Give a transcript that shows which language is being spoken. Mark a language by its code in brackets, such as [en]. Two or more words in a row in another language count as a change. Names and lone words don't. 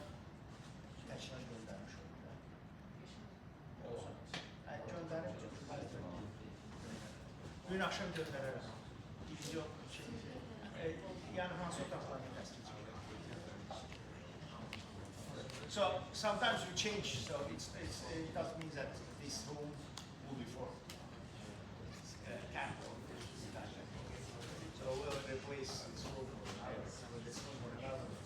[az] Təkrar göndərmiş olacaq. Göndərim. Gün axşam göndərərəm. Video yəni hansı otaqlarını təsdiq edəcək. [en] So sometimes we change, so it doesn't mean that this room will be for capital. So we'll replace this room with this room or another.